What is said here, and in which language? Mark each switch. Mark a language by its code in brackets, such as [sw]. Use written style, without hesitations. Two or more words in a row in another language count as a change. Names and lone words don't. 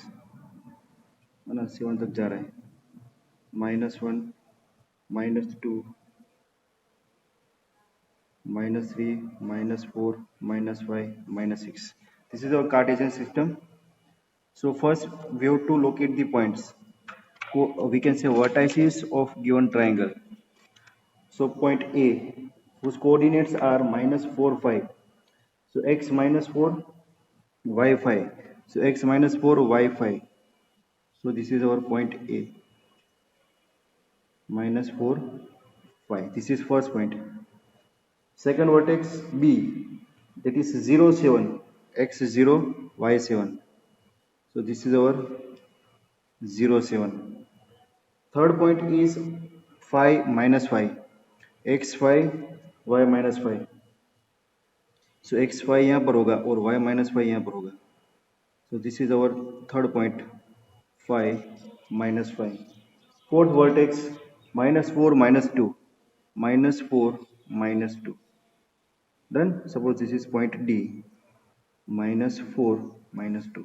[hi] है ना 7 तक जा रहा है. -1, -2, -3, -4, -5, -6. [en] This is our Cartesian system. So first we have to locate the points. We can say vertices of given triangle. So point A, whose coordinates are -4, 5. So x minus 4, y 5. So x minus 4, y 5. So this is our point A. -4, 5. This is first point. Second vertex B, that is 0, 7. X 0, y 7. So this is our 0, 7. Third point is 5 minus 5. X 5, y minus 5. So x 5 [hi] यहाँ पर होगा और [en] y minus 5 [hi] यहाँ पर होगा. [en] So this is our third point, 5 minus 5. Fourth vertex, -4, -2. -4, -2. Done? Suppose this is point D. -4, -2.